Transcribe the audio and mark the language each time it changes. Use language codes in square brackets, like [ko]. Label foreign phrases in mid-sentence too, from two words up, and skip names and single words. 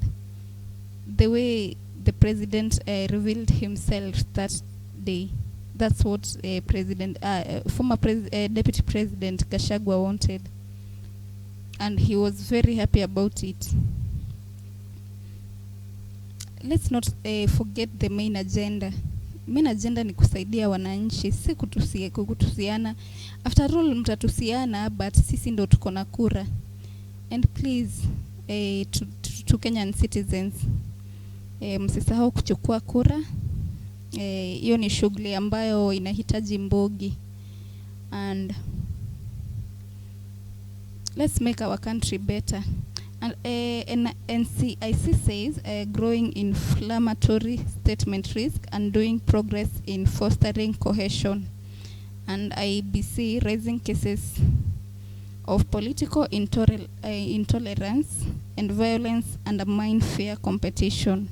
[en] The way the president revealed himself that day, that's what former Deputy President Gachagua wanted, and he was very happy about it. Let's not forget the main agenda. Main agenda [sw] ni kusaidia wananchi, si kutusiana. [en] After all, [sw] mtatusiana, but sisi ndo tuko na kura. [en] And please, to Kenyan citizens, [sw] msisahau kuchukua kura. Hiyo ni shughuli ambayo inahitaji mbogi. [en] And let's make our country better. And NCIC says growing inflammatory statement risk and doing progress in fostering cohesion. And IBC raising cases of political intolerance and violence undermine fair competition.